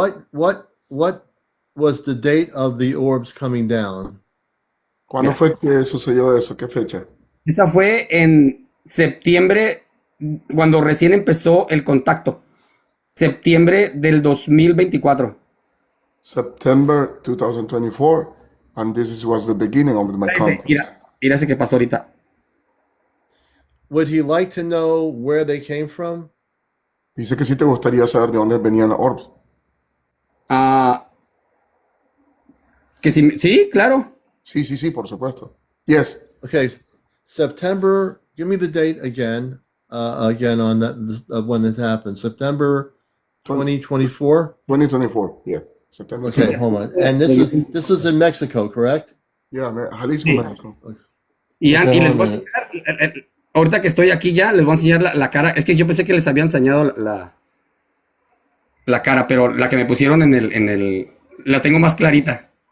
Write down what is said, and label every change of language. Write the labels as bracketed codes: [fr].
[en] What was the date of the orbs coming down? [es] ¿Cuándo fue que sucedió eso? ¿Qué fecha? Esa fue en septiembre, cuando recién empezó el contacto. Septiembre del 2024. [en] September 2024, and was the beginning of my contact. [es] Mira ese que pasó ahorita. [en] Would he like to know where they came from? [es] Dice que sí te gustaría saber de dónde venían los orbs. Que sí, claro. Sí, por supuesto. [en] Yes. Okay, September. Give me the date again. Again on that when it happened. September 2024. 2024. Yeah. September. Okay, hold on. And this is in Mexico, correct? Yeah, Jalisco, [es] sí. México. Y les voy a enseñar, ahorita que estoy aquí ya, les voy a enseñar la cara. Es que yo pensé que les había enseñado la cara, pero la que me pusieron en el la tengo más clarita.